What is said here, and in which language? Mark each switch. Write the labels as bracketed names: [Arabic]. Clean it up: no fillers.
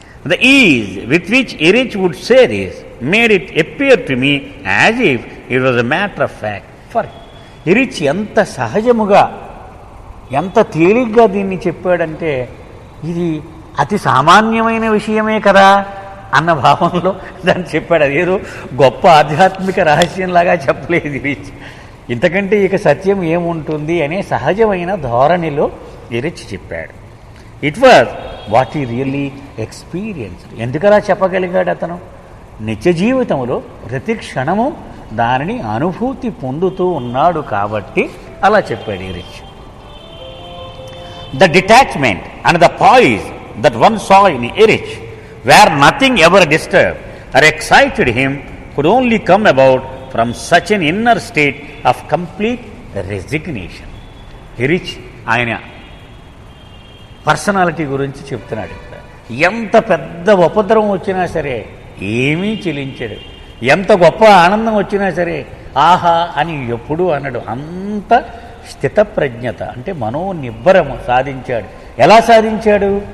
[English] The ease with which Erich would say this made it appear to me as if it was a matter of fact for him. [Telugu] ఇరిచ్ ఎంత సహజముగా ఎంత తేలిగ్గా దీన్ని చెప్పాడంటే ఇది అతి సామాన్యమైన విషయమే కదా అన్న భావంలో దాన్ని చెప్పాడు. అదేదో గొప్ప ఆధ్యాత్మిక రహస్యంలాగా చెప్పలేదు ఇరిచ్. ఇంతకంటే ఇక సత్యం ఏముంటుంది అనే సహజమైన ధోరణిలో ఇరిచ్ చెప్పాడు. [English] It was what I really experienced. [Telugu] ఎందుకలా చెప్పగలిగాడు అతను? నిత్య జీవితంలో ప్రతి క్షణము దానిని అనుభూతి పొందుతూ ఉన్నాడు కాబట్టి అలా చెప్పాడు ఇరిచ్. [English] The detachment and the poise that one saw in Erich, where nothing ever disturbed or excited him, could only come about from such an inner state of complete resignation. [Telugu] Erich ఆయన పర్సనాలిటీ గురించి చెప్తున్నాడు. ఎంత పెద్ద ఉపద్రవం వచ్చినా సరే ఏమీ చెలించడు, ఎంత గొప్ప ఆనందం వచ్చినా సరే ఆహా అని ఎప్పుడూ అనడు. అంత స్థితప్రజ్ఞత అంటే మనోనిబ్బరము సాధించాడు. ఎలా సాధించాడు?